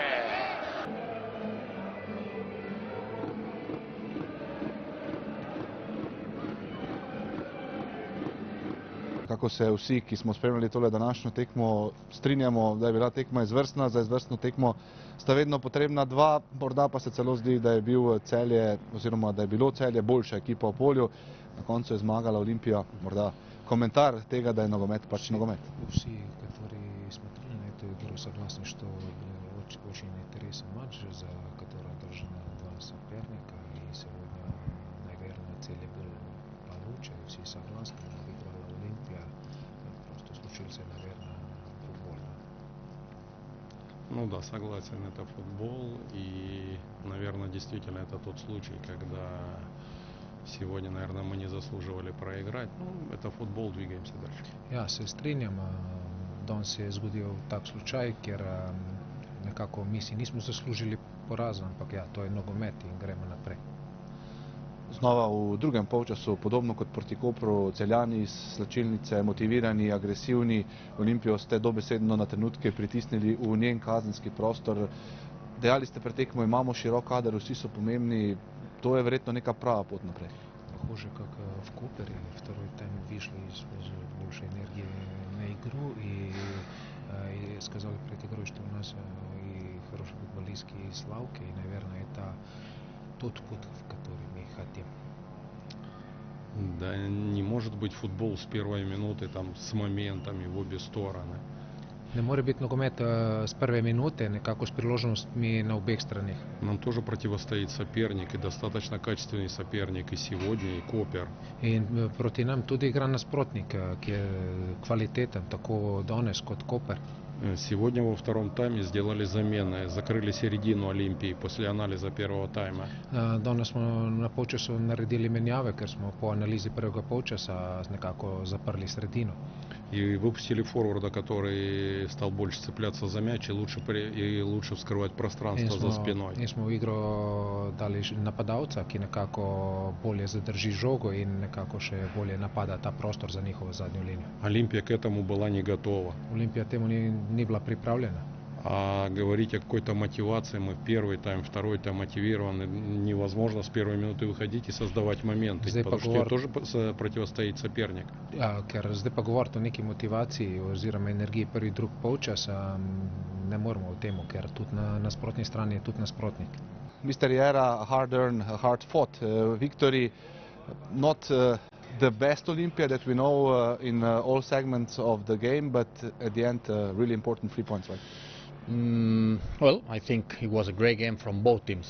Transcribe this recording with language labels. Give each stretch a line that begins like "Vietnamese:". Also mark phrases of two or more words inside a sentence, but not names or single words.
Slovenian: Kako se vsi, ki smo spremljali tole današnjo tekmo, strinjamo, da je bila tekma izvrstna. Za izvrstno tekmo sta vedno potrebna dva, morda pa se celo zdi, da je bil Celje, oziroma da je bilo Celje boljša ekipa v polju. Na koncu je zmagala Olimpija. Morda komentar tega, da je nogomet pač nogomet. Vsi, kateri
Russian: смотрели на эту игру, согласны, что очень интересный матч, за который должны два соперника. И сегодня, наверное, Цель был получше, все согласны. Олимпия, просто случился, наверное, футбол. Ну да, согласен, это футбол, и, наверное, действительно это тот случай, когда сегодня, наверное, мы не заслуживали проиграть. Ну, это футбол, двигаемся дальше.
Slovenian: Ja se strinjam, danes se je zgodil tak slučaj, ker nekako mi si nismo zaslužili poraza, ampak ja, to je nogomet in gremo naprej. Znova v drugem polčasu, podobno kot proti Kopru, Celjani iz slačilnice, motivirani, agresivni. Olimpijo ste dobesedno na trenutke pritisnili v njen kazenski prostor. Dejali ste pred tekmo, imamo širok kader, vsi so pomembni. To je verjetno neka prava pot naprej.
Russian: похоже, как в Копере. Второй тайм вышли с больше энергии на игру и сказали перед игрой, что у нас и хороший футболистский Славка, и, наверное, это тот путь, в который мы хотим. Да, не может быть футбол с первой минуты, там, с моментами в обе стороны.
Slovenian: Не може biti nogomet s prve minute, nekako s priložnostmi na obeh stranih.
Russian: Нам тоже противостоит соперник, и достаточно качественный соперник и сегодня, и Копер.
Slovenian: In proti nam tudi igra nasprotnik, ki je kvaliteten, tako danes kot Koper.
Russian: Сегодня во втором тайме сделали замены, закрыли середину Олимпии после анализа первого тайма.
Slovenian: Danes smo na polčasu naredili menjave, ker smo po analizi prvega polčasa nekako zaprli sredino.
Russian: И выпустили форварда, который стал больше цепляться за мяч и лучше вскрывать пространство за спиной.
Slovenian: In smo v igro dali napadalca, ki nekako bolje zadrži žogo in nekako še bolje napada ta prostor za njihovo zadnjo linijo.
Russian: Олимпия к этому была не готова.
Slovenian: Olimpija temu ni bila pripravljena.
Russian: А говорить о какой-то мотивации, мы первый тайм, второй тайм мотивированы, невозможно с первой минуты выходить и создавать моменты, потому что тебе тоже противостоит соперник.
Slovenian: Ker zdaj pa govoriti o neki motivaciji oziroma energiji prvi drug polčas, ne moramo o tem, ker tudi na nasprotni strani je tudi nasprotnik.
English: Mr. Jera, hard-earned, hard-fought victory, not the best Olympia that we know in all segments of the game, but at the end really important 3 points, right? Well, I think it was a great game from both teams.